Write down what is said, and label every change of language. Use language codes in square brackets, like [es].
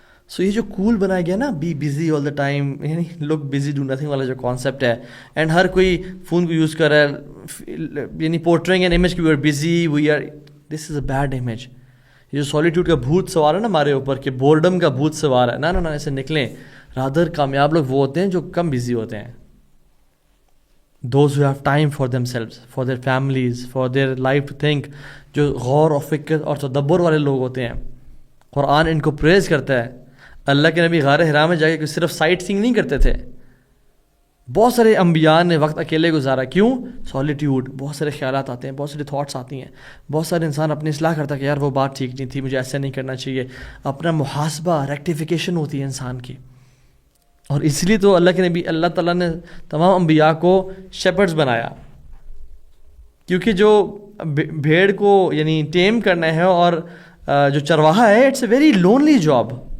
[ur] سو یہ جو کول بنایا گیا نا, be busy all the time, یعنی لک بزی ڈو نتھنگ والا جو کانسیپٹ ہے, اینڈ ہر کوئی فون کو یوز کر رہا ہے, یعنی پورٹرینگ این امیج کہ [en] We are busy, we are, this is a bad image. [ur] یہ جو سالیٹیوڈ کا بھوت سوار ہے نا ہمارے اوپر کہ بورڈم کا بھوت سوار ہے, نہ ایسے نکلیں. رادر کامیاب لوگ وہ ہوتے ہیں جو کم بزی ہوتے ہیں. [en] Those who have time for themselves, for their families, for their life to think, [ur] جو غور و فکر اور تدبر والے لوگ ہوتے ہیں. قرآن ان کو پریز کرتا ہے. اللہ کے نبی غار حرا میں جا کے صرف سائٹ سینگ نہیں کرتے تھے. بہت سارے انبیاء نے وقت اکیلے گزارا. کیوں؟ سالیٹیوڈ. بہت سارے خیالات آتے ہیں, بہت سارے تھاٹس آتی ہیں, بہت سارے انسان اپنی اصلاح کرتا ہے کہ یار وہ بات ٹھیک نہیں تھی, مجھے ایسا نہیں کرنا چاہیے. اپنا محاسبہ, ریکٹیفیکیشن ہوتی ہے انسان کی. اور اس لیے تو اللہ کے نبی, اللہ تعالیٰ نے تمام انبیاء کو شیپرڈز بنایا, کیونکہ جو بھیڑ کو یعنی ٹیم کرنا ہے اور جو چرواہا ہے, [en] It's a very lonely job.